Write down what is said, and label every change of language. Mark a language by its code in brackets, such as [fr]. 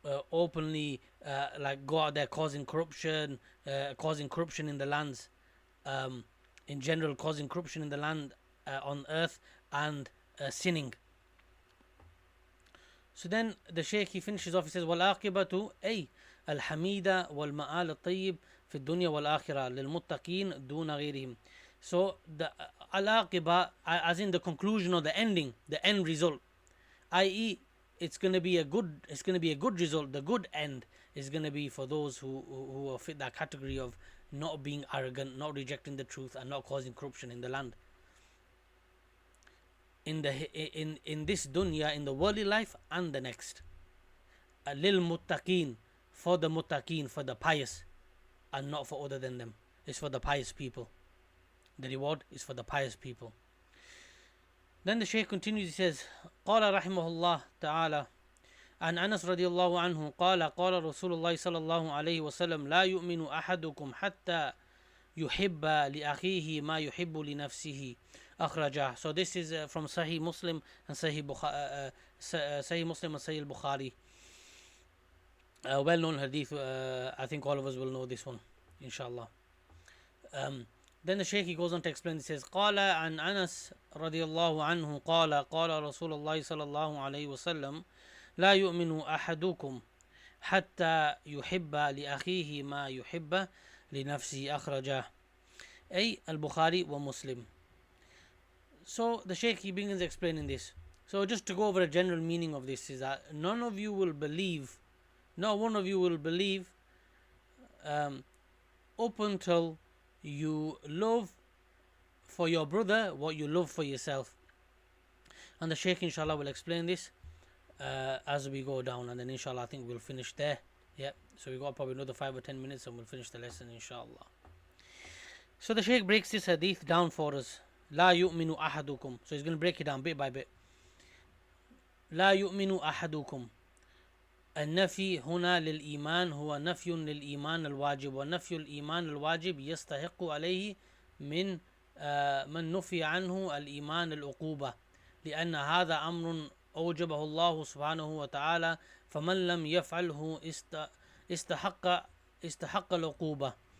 [en] openly like go out there causing corruption in the lands, in general, causing corruption in the land, on earth, and sinning. So then the Shaykh, he finishes off, he says, [ar] والعاقبة أي الحميدة والمآل الطيب في الدنيا والآخرة للمتقين دون غيرهم. [en] So the al-aqiba, as in the conclusion or the ending, the end result, i.e. it's going to be a good result. The good end is going to be for those who fit that category of not being arrogant, not rejecting the truth, and not causing corruption in the land. In this dunya, in the worldly life, and the next. Lil muttaqeen, for the muttaqeen, for the pious, and not for other than them. It's for the pious people. The reward is for the pious people. Then the Shaykh continues, he says, [ar] قال رحمه الله تعالى عن أنس رضي الله عنه قال قال رسول الله صلى الله عليه وسلم لا يؤمن أحدكم حتى يحب لأخيه ما يحب لنفسه أخرجه. [en] So this is from Sahih Muslim and Sahih Muslim and Sahih Bukhari. Well-known hadith. I think all of us will know this one, inshallah. Then the Shaykh, he goes on to explain. He says, [ar] قال عن أنس رضي الله عنه قال قال رسول الله صلى الله عليه وسلم لا يؤمن أحدكم حتى يحب لأخيه ما يحب لنفسه أخرجه. أي البخاري ومسلم. [en] So the Shaykh, he begins explaining this. So just to go over a general meaning of this is that not one of you will believe up until you love for your brother what you love for yourself. And the Shaykh, inshallah, will explain this as we go down, and then inshallah I think we'll finish there. Yeah, so we got probably another 5 or 10 minutes and we'll finish the lesson, inshallah. So the Shaykh breaks this hadith down for us. [ar] لا يؤمن أحدكم. [en] So he's going to break it down bit by bit. [ar] لا يؤمن أحدكم. النفي هنا للإيمان هو نفي للإيمان الواجب، ونفي الإيمان الواجب يستحق عليه من نفي عنه الإيمان العقوبة، لأن هذا أمر أوجبه الله سبحانه وتعالى، فمن لم يفعله استحق العقوبة.